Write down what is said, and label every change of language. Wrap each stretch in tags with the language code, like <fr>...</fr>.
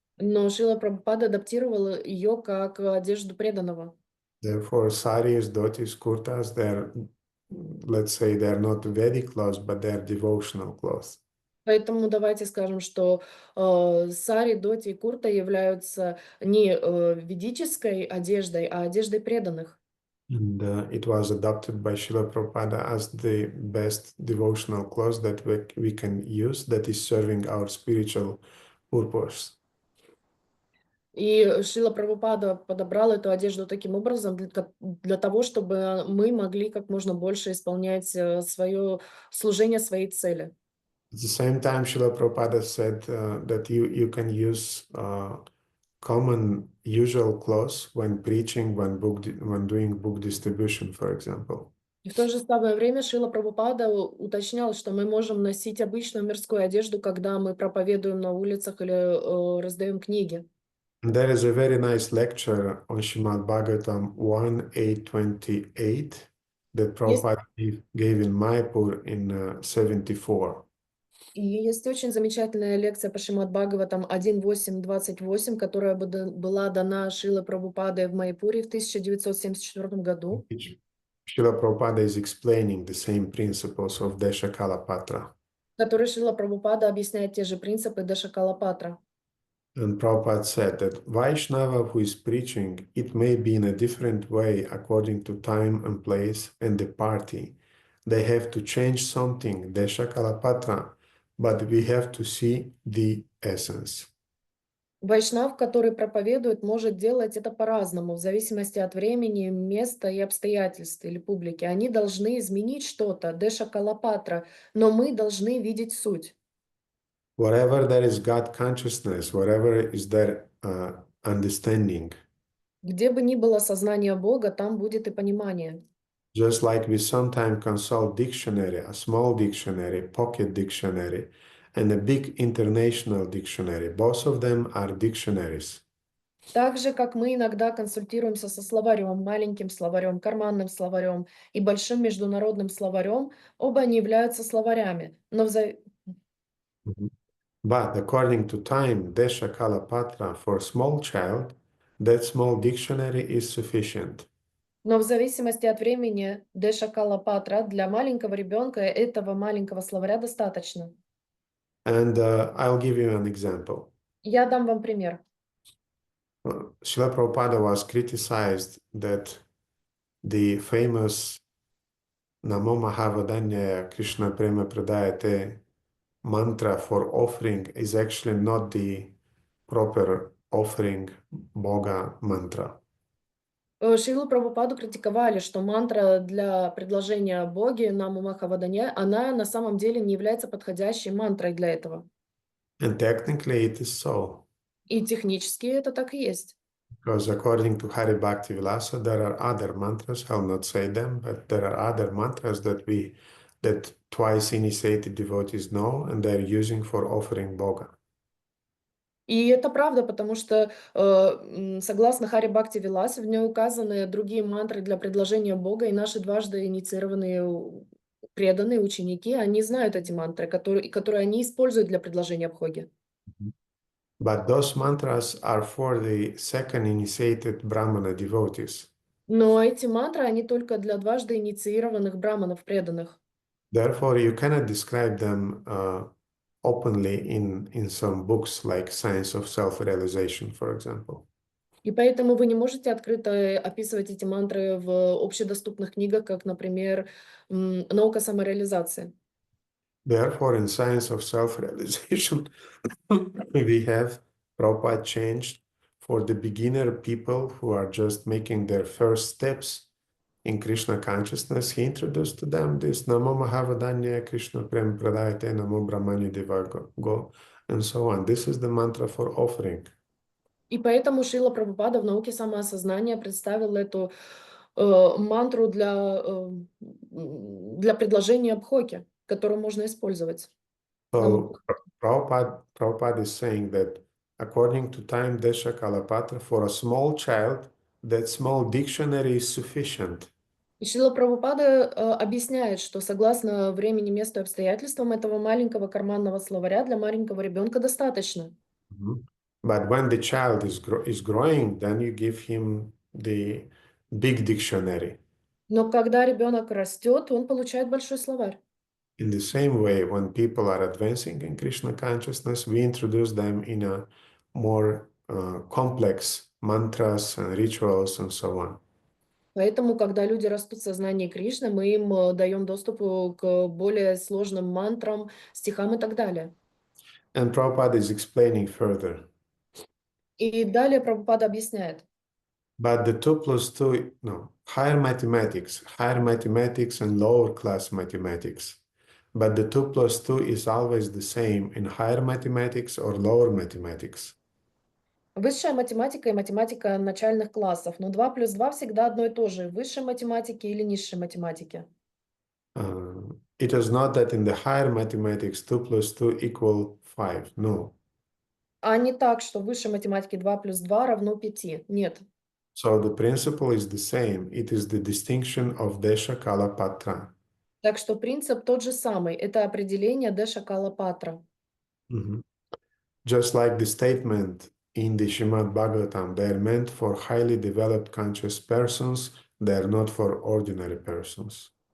<ru>Но Шрила Прабхупада адаптировала ее как одежду преданного.</ru> <en>Therefore, saris, dhotis, kurtas, let's say they're not Vedic clothes, but they're devotional clothes.</en> <ru>Поэтому давайте скажем, что сари, доти и курта являются не ведической одеждой, а одеждой преданных.</ru> <en>And it was adopted by Srila Prabhupada as the best devotional clothes that we can use that is serving our spiritual purpose.</en> <ru>И Шрила Прабхупада подобрал эту одежду таким образом для того, чтобы мы могли как можно больше исполнять свое служение, своей цели.</ru> <en>At the same time, Srila Prabhupada said that you can use common usual clothes when preaching, when doing book distribution, for example.</en> <ru>И в то же самое время Шрила Прабхупада уточнял, что мы можем носить обычную мирскую одежду, когда мы проповедуем на улицах или раздаем книги.</ru> <en>And there is a very nice lecture on Srimad Bhagavatam 1.8.28 that</en> <ru>Есть,</ru> <en>Prabhupada gave in Mayapur in 74.</en> <ru>и есть очень замечательная лекция по Шримад Бхагаватам 1.8.28, которая была дана Шрилой Прабхупадой в Майяпуре в 1974 году.</ru> <en>Which Srila Prabhupada is explaining the same principles of desha-kala-patra.</en> <ru>В которой Шрила Прабхупада объясняет те же принципы Дешакалапатра.</ru> <en>And Prabhupada said that Vaishnava who is preaching, it may be in a different way according to time and place and the party. They have to change something, desha-kala-patra, but we have to see the essence.</en> <ru>Вайшнав, который проповедует, может делать это по-разному, в зависимости от времени, места и обстоятельств или публики. Они должны изменить что-то, Дешакалапатра, но мы должны видеть суть.</ru> <en>Wherever there is God consciousness, wherever is there understanding,</en> <ru>Где бы ни было сознание Бога, там будет и понимание.</ru> <en>just like we sometimes consult dictionary, a small dictionary, pocket dictionary, and a big international dictionary. Both of them are dictionaries.</en> <ru>Так же, как мы иногда консультируемся со словарем, маленьким словарем, карманным словарем и большим международным словарем, оба они являются словарями. Но Mhm.</ru> <en>But according to time, desha kala patra for small child, that small dictionary is sufficient.</en> <ru>в зависимости от времени Дешакалапатра для маленького ребенка этого маленького словаря достаточно.</ru> <en>And I'll give you an example.</en> <ru>Я дам вам пример.</ru> <en>Srila Prabhupada was criticized that the famous Namo Mahavadanyaya Krishna Prema Pradayate mantra for offering is actually not the proper offering Boga mantra.</en> <ru>Шрилу Прабхупаду критиковали, что мантра для предложения о Боге Наму Махавадане, она на самом деле не является подходящей мантрой для этого.</ru> <en>And technically it is so.</en> <ru>И технически это так и есть.</ru> <en>Because according to Hari Bhakti Vilasa, there are other mantras, I'll not say them, but there are other mantras that twice initiated devotees know and they're using for offering Boga.</en> <ru>И это правда, потому что, согласно Хари Бхакти Виласе, в ней указаны другие мантры для предложения Бога, и наши дважды инициированные преданные ученики, они знают эти мантры, которые они используют для предложения Бхоги.</ru> <en>But those mantras are for the second initiated Brahmana devotees.</en> <ru>Но эти мантры, они только для дважды инициированных браманов, преданных.</ru> <en>Therefore, you cannot describe them openly in some books like Science of Self-Realization, for example.</en> <ru>И поэтому вы не можете открыто описывать эти мантры в общедоступных книгах, как, например, «Наука самореализации».</ru> <en>Therefore, in Science of Self-Realization, we have Prabhupada changed for the beginner people who are just making their first steps in Krishna consciousness. He introduced to them this Namo Mahavadanya Krishna Prem Pradayate Namo Brahmani Devago and so on. This is the mantra for offering.</en> <ru>И поэтому Шрила Прабхупада в «Науке самоосознания» представил эту мантру для предложения Бхоки, которую можно использовать.</ru> <en>So Prabhupada is saying that according to time desha-kala-patra, for a small child, that small dictionary is sufficient.</en> <ru>И Шрила Прабхупада объясняет, что согласно времени, месту и обстоятельствам этого маленького карманного словаря для маленького ребенка достаточно.</ru> <en>But when the child is growing, then you give him the big dictionary.</en> <ru>Но когда ребенок растет, он получает большой словарь.</ru> <en>In the same way, when people are advancing in Krishna consciousness, we introduce them in a more complex mantras and rituals and so on.</en> <ru>Поэтому, когда люди растут в сознании Кришны, мы им даем доступ к более сложным мантрам, стихам и так далее.</ru> <en>And Prabhupada is explaining further.</en> <ru>И далее Прабхупада объясняет.</ru> <en>But the 2 plus 2, no, higher mathematics and lower class mathematics. But the 2 plus 2 is always the same in higher mathematics or lower mathematics.</en> <ru>Высшая математика и математика начальных классов. Но 2 плюс 2 всегда одно и то же. В высшей математике или низшей математике.</ru> <en>It is not that in the higher mathematics 2 plus 2 equal 5. No.</en> <ru>А не так, что в высшей математике 2 плюс 2 равно 5. Нет.</ru> <en>So the principle is the same. It is the distinction of desha-kala-patra.</en> <ru>Так что принцип тот же самый. Это определение desha-kala-patra.</ru> <en>Just like the statement in the Srimad Bhagavatam, they are meant for highly developed conscious persons, they are not for ordinary persons.</en>